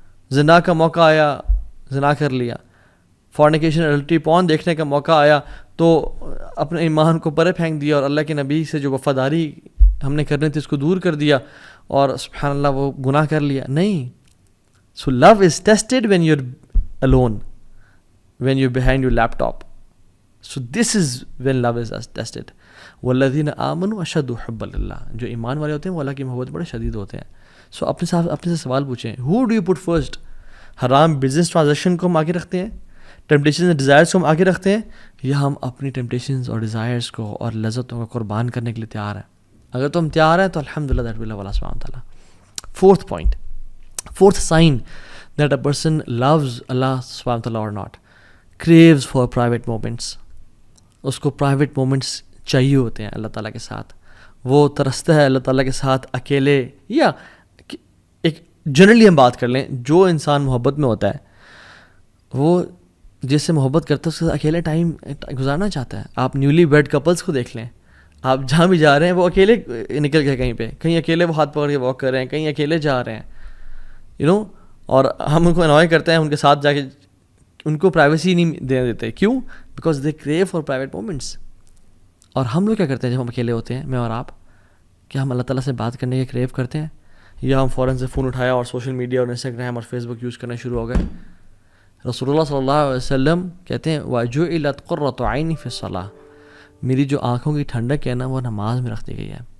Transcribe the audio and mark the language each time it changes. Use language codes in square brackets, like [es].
[ur] زنا کا موقع آیا، زنا کر لیا. فورنیکیشن اڈلٹری پون دیکھنے کا موقع آیا تو اپنے ایمان کو پرے پھینک دیا اور اللہ کے نبی سے جو وفاداری ہم نے کرنی تھی اس کو دور کر دیا اور سبحان اللہ وہ گناہ کر لیا. نہیں. [en] So love is tested when you are alone, when you're behind your laptop. So this is when love is tested. [ar] والذین آمنوا اشد حبا للہ. [ur] جو ایمان والے ہوتے ہیں وہ اللہ کی محبت بڑے شدید ہوتے ہیں. سو اپنے سے سوال پوچھیں، [en] who do you put first؟ [ur] حرام بزنس ٹرانزیکشن کو ہم آگے رکھتے ہیں، ٹیمپٹیشنز اور ڈیزائرز کو ہم آگے رکھتے ہیں، یا ہم اپنی ٹیمپٹیشنز اور ڈیزائرز کو اور لذتوں کو قربان کرنے کے لیے تیار ہیں؟ اگر تم تیار ہیں تو الحمدللہ دیٹ ول اللہ سبحانہ تعالیٰ. [en] Fourth point, fourth sign that a person loves اللہ سبحانہ تعالیٰ or not, craves for private moments. [ur] اس کو پرائیویٹ مومنٹس چاہیے ہوتے ہیں اللہ تعالیٰ کے ساتھ. وہ ترستا ہے اللہ تعالیٰ کے ساتھ اکیلے، یا ایک جنرلی ہم بات کر لیں، جو انسان محبت میں ہوتا ہے وہ جس سے محبت کرتا ہے اس کے ساتھ اکیلے ٹائم گزارنا چاہتا ہے. آپ نیولی ویڈ کپلس کو دیکھ لیں، آپ جہاں بھی جا رہے ہیں وہ اکیلے نکل گئے، کہیں اکیلے وہ ہاتھ پکڑ کے واک کر رہے ہیں، کہیں اکیلے جا رہے ہیں اور ہم ان کو انوائے کرتے ہیں ان کے ساتھ جا کے، ان کو پرائیویسی نہیں دینے دیتے. [en] کیوں؟ Because they crave for private moments. [ur] اور ہم لوگ کیا کرتے ہیں جب ہم اکیلے ہوتے ہیں، میں اور آپ، کیا ہم اللہ تعالیٰ سے بات کرنے کے کریو کرتے ہیں، یا ہم فوراً سے فون اٹھایا اور سوشل میڈیا اور انسٹاگرام اور فیس بک یوز کرنا شروع ہو گئے؟ رسول اللہ صلی اللہ علیہ وسلم کہتے ہیں [ar] وَجُعِلَتْ قُرَّةُ عَيْنِي فِي الصَّلَاةِ، [ur] میری جو آنکھوں کی ٹھنڈک ہے نا وہ نماز میں رکھ دی گئی ہے.